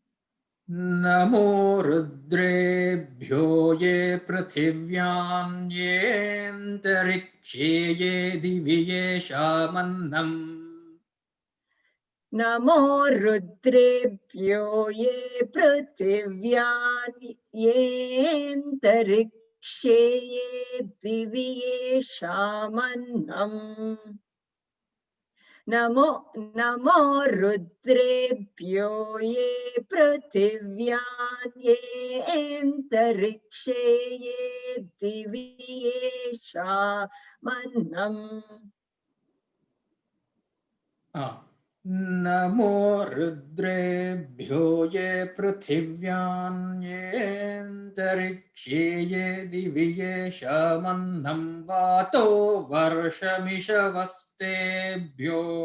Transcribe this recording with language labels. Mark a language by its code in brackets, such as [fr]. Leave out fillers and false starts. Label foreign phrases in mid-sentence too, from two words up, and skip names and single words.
[sa] नमो रुद्रेभ्यो ये पृथिव्याम् ये अन्तरिक्षे ये दिविये शमनम्. नमो रुद्रेभ्यो ये पृथिव्याम् ये अन्तरिक्षे ये दिविये शमनम्. नमो रुद्रेभ्यो ये पृथिव्यान् ये अन्तरिक्षे ये दिवि येषामन्नम् नमो रुद्रेभ्यो ये पृथिव्यान् येऽन्तरिक्षे ये दिवि येषामन्नं वातो वर्षमिषवस्तेभ्यो